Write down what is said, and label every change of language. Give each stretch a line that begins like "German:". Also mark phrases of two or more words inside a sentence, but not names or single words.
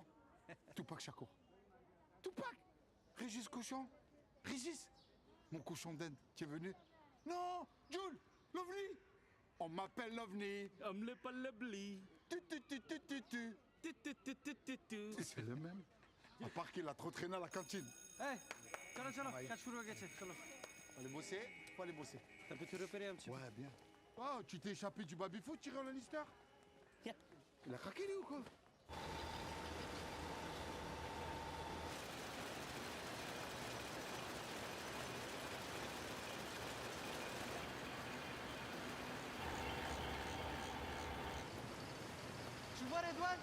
French: Tupac Shakur. Tupac. Régis Cochon. Régis. Mon cochon d'Inde qui est venu. Non, Jules, l'OVNI. On m'appelle l'OVNI. C'est le même. À part qu'il a trop traîné à la cantine.
Bangla: এই চলো চলো কাজ শুরু হয়ে গেছে চলো
French: Faut aller bosser, faut aller bosser. T'as pu te repérer un petit peu? Ouais, bien. Oh, tu t'es échappé du baby-foot, Tyrion Lannister? Il a craqué lui ou quoi? Tu vois Redouane?